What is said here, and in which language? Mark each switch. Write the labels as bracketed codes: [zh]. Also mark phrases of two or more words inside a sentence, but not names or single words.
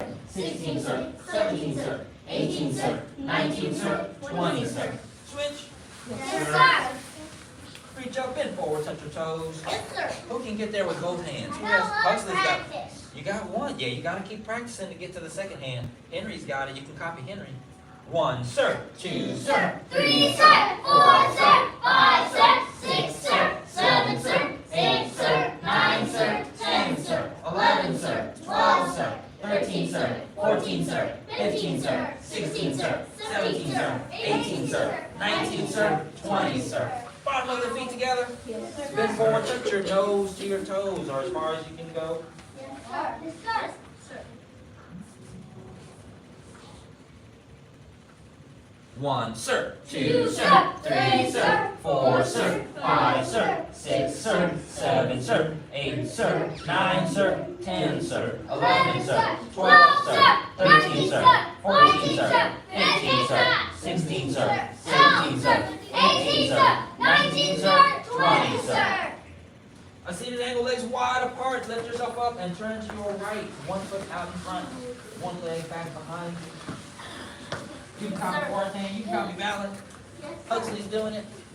[en] 16, sir. 17, sir. 18, sir. 19, sir. 20, sir. Switch. Yes, sir. Reach up, bend forward, touch your toes. Yes, sir. Who can get there with both hands? Who I else? love Huxley's got. practice. You got one. Yeah, you gotta keep practicing to get to the second hand. Henry's got it. You can copy Henry. 1, sir. 2, sir. 3, sir. 4, sir. 5, sir. 6, sir. 7, sir. 8, sir. 9, sir. 10, sir. 11, sir. 12, sir. 13, sir. 14, sir. 15, sir. 16, sir. 17, sir. 18, sir. 19, sir. 20, sir. Bottom of the feet together. Bend forward, touch your nose to your toes, or as far as you can go. Yes, sir. Yes, sir. 1, sir. 2, 2, sir. 3, sir. 4, sir. 5, sir. 6, sir. 7, sir. 8, sir. 9, sir. 10, sir. 11, sir. 12, sir. 13, sir. 14, sir. 15, sir. 16, sir. 17, sir. 18, sir. 19, sir. 20, sir. A seated angle, legs wide apart. Lift yourself up and turn to your right. 1 foot out in front. 1 leg back behind. You can copy Gohring, you can copy Ballard. Huxley's doing it.